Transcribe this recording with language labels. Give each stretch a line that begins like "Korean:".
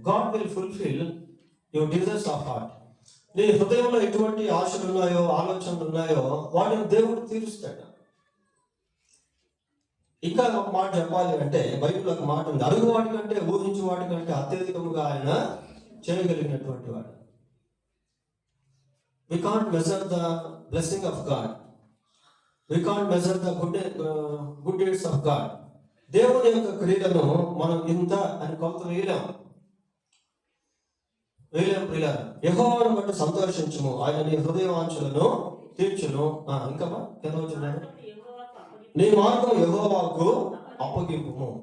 English: God will fulfil your desires of heart.
Telugu: నీ హృదయంలో ఎటువంటి ఆశలు ఉన్నాయో, ఆలోచనలు ఉన్నాయో వాటిని దేవుడు తీరుస్తాడు. ఇంకా ఒక మాట చెప్పాలి అంటే, బైబిల్ ఒక మాట ఉంది, అడుగు వాటి కంటే ఊహించు వాటి కంటే అత్యధికముగా ఆయన చేయగలిగినటువంటి వాడు.
English: We can't measure the blessing of God. We can't measure the good deeds of God.
Telugu: దేవుని యొక్క క్రియలను మనం ఇంత అని కొలత వేయలేం ప్రియులారా. యెహోవాను బట్టి సంతోషించుము, ఆయన నీ హృదయ వాంఛలను తీర్చును. ఇంకా కింద వచ్చినాడు, నీ మార్గం యెహోవాకు అప్పగింపుము.